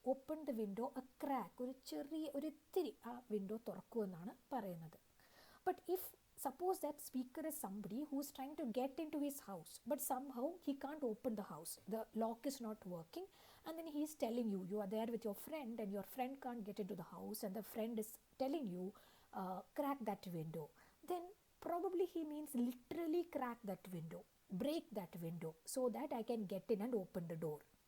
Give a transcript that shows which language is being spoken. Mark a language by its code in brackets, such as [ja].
[en] Open the window a crack. [ml] ഒരു ഇത്തിരി ആ വിൻഡോ തുറക്കൂ എന്നാണ് പറയുന്നത്. [en] But if suppose that speaker is somebody who is trying to get into his house, but somehow he can't open the house, the lock is not working, and then he is telling you, you are there with your friend and your friend can't get into the house, and the friend is telling you, crack that window, then probably he means literally crack that window, break that window so that I can get in and open the door.